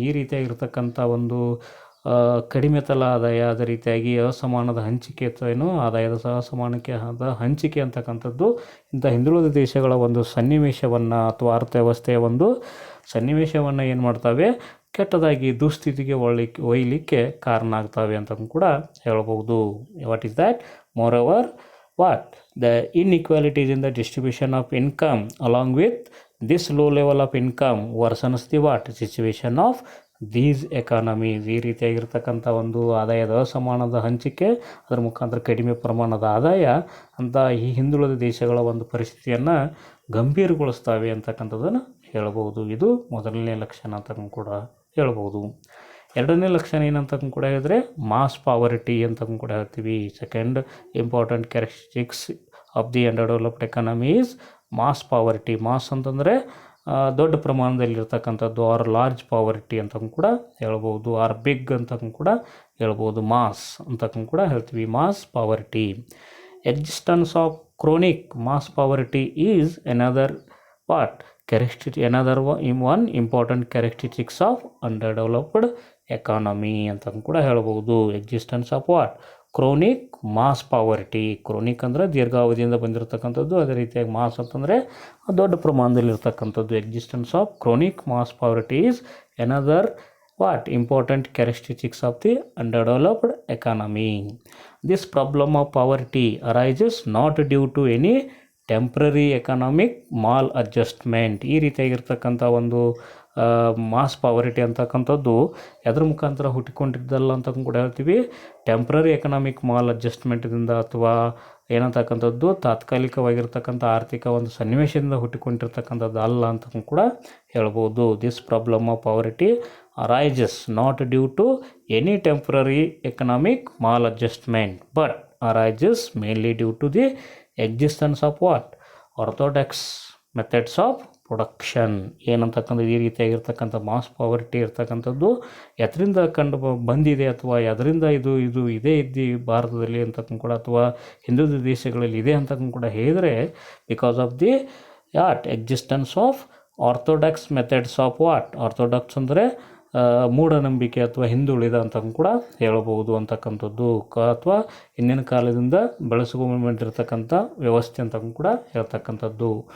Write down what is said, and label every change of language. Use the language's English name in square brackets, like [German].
[Kannada] ಈ ರೀತಿಯಾಗಿರ್ತಕ್ಕಂಥ ಒಂದು ಕಡಿಮೆ ತಲಾ ಆದಾಯ, ಅದೇ ರೀತಿಯಾಗಿ ಅಸಮಾನದ ಹಂಚಿಕೆ ಆದಾಯದ ಅಸಮಾನದ ಹಂಚಿಕೆ ಅಂತಕ್ಕಂಥದ್ದು ಇಂಥ ಹಿಂದುಳಿದ ದೇಶಗಳ ಒಂದು ಸನ್ನಿವೇಶವನ್ನು ಅಥವಾ ಅರ್ಥವ್ಯವಸ್ಥೆಯ ಒಂದು ಸನ್ನಿವೇಶವನ್ನು ಏನು ಮಾಡ್ತವೆ, ಕೆಟ್ಟದಾಗಿ ದುಸ್ಥಿತಿಗೆ ಒಯ್ಯಲಿಕ್ಕೆ ಕಾರಣ ಆಗ್ತವೆ ಅಂತ ಕೂಡ ಹೇಳ್ಬೋದು. [English] What is that? More the inequalities in the distribution of income along with this low level of income worsens the situation of these economies. [Kannada] ಈ ರೀತಿಯಾಗಿರ್ತಕ್ಕಂಥ ಒಂದು ಆದಾಯದ ಅಸಮಾನದ ಹಂಚಿಕೆ, ಅದರ ಮುಖಾಂತರ ಕಡಿಮೆ ಪ್ರಮಾಣದ ಆದಾಯ ಅಂತ ಈ ಹಿಂದುಳಿದ ದೇಶಗಳ ಒಂದು ಪರಿಸ್ಥಿತಿಯನ್ನು ಗಂಭೀರಗೊಳಿಸ್ತವೆ ಅಂತಕ್ಕಂಥದ್ದನ್ನು ಹೇಳ್ಬೋದು. ಇದು ಮೊದಲನೇ ಲಕ್ಷಣ ಅಂತ ಕೂಡ ಹೇಳ್ಬೋದು. ಎರಡನೇ ಲಕ್ಷಣ ಏನಂತ ಕೂಡ ಹೇಳಿದ್ರೆ ಮಾಸ್ ಪಾವರ್ಟಿ ಅಂತ ಕೂಡ ಹೇಳ್ತೀವಿ. [English] Second important characteristics of the underdeveloped economy is mass poverty. [Kannada] Mass ಅಂತಂದರೆ ದೊಡ್ಡ ಪ್ರಮಾಣದಲ್ಲಿರ್ತಕ್ಕಂಥದ್ದು, [English] or large poverty [Kannada] ಅಂತ ಕೂಡ ಹೇಳ್ಬೋದು, [English] or big [Kannada] ಅಂತ ಕೂಡ ಹೇಳ್ಬೋದು. ಮಾಸ್ ಅಂತ ಕೂಡ ಹೇಳ್ತೀವಿ, mass poverty. [English] existence of chronic mass poverty is another what another one important characteristics of underdeveloped economy [Kannada] ಅಂತ ಕೂಡ ಹೇಳ್ಬೋದು. [English] Existence of what chronic mass poverty. [Kannada] Chronic ಅಂದರೆ ದೀರ್ಘಾವಧಿಯಿಂದ ಬಂದಿರತಕ್ಕಂಥದ್ದು, ಅದೇ ರೀತಿಯಾಗಿ ಮಾಸ್ ಅಂತಂದರೆ ದೊಡ್ಡ ಪ್ರಮಾಣದಲ್ಲಿರ್ತಕ್ಕಂಥದ್ದು. [English] Existence of chronic mass poverty is another what important characteristics of the underdeveloped economy. This problem of poverty arises not due to any temporary economic maladjustment. [Kannada] ಈ ರೀತಿಯಾಗಿರ್ತಕ್ಕಂಥ ಒಂದು mass ಪಾವರಿಟಿ ಅಂತಕ್ಕಂಥದ್ದು ಎದ್ರ ಮುಖಾಂತರ ಹುಟ್ಟಿಕೊಂಡಿದ್ದಲ್ಲ ಅಂತ ಕೂಡ ಹೇಳ್ತೀವಿ. [English] temporary economic ಮಾಲ್ [Kannada] ಅಡ್ಜಸ್ಟ್ಮೆಂಟ್ದಿಂದ ಅಥವಾ ಏನಂತಕ್ಕಂಥದ್ದು ತಾತ್ಕಾಲಿಕವಾಗಿರ್ತಕ್ಕಂಥ ಆರ್ಥಿಕ ಒಂದು ಸನ್ನಿವೇಶದಿಂದ ಹುಟ್ಟಿಕೊಂಡಿರ್ತಕ್ಕಂಥದ್ದು ಅಲ್ಲ ಅಂತ ಕೂಡ ಹೇಳ್ಬೋದು. [English] This problem of poverty arises not due to any temporary economic maladjustment but arises mainly due to the existence of what orthodox methods of production. [Kannada] ಏನಂತಕ್ಕಂಥದ್ದು ಈ ರೀತಿಯಾಗಿರ್ತಕ್ಕಂಥ ಮಾಸ್ ಪಾವರ್ಟಿ ಇರ್ತಕ್ಕಂಥದ್ದು ಎದರಿಂದ ಬಂದಿದೆ ಅಥವಾ ಅದರಿಂದ ಇದು ಇದೇ ಇದ್ದು ಭಾರತದಲ್ಲಿ ಅಂತಕ್ಕೂ ಕೂಡ ಅಥವಾ ಹಿಂದೂ ದೇಶಗಳಲ್ಲಿ ಇದೆ ಅಂತಕ್ಕೂ ಕೂಡ ಹೇಳಿದರೆ [English] because of the existence of orthodox methods of [Kannada] orthodox ಅಂದರೆ ಮೂಢನಂಬಿಕೆ ಅಥವಾ ಹಿಂದುಳಿದ ಅಂತ ಕೂಡ ಹೇಳಬಹುದು ಅಂತಕ್ಕಂಥದ್ದು, ಅಥವಾ ಹಿಂದಿನ ಕಾಲದಿಂದ ಬೆಳೆಸಿಕೊಂಡಿರ್ತಕ್ಕಂಥ ವ್ಯವಸ್ಥೆ ಅಂತ ಕೂಡ ಹೇಳ್ತಕ್ಕಂಥದ್ದು.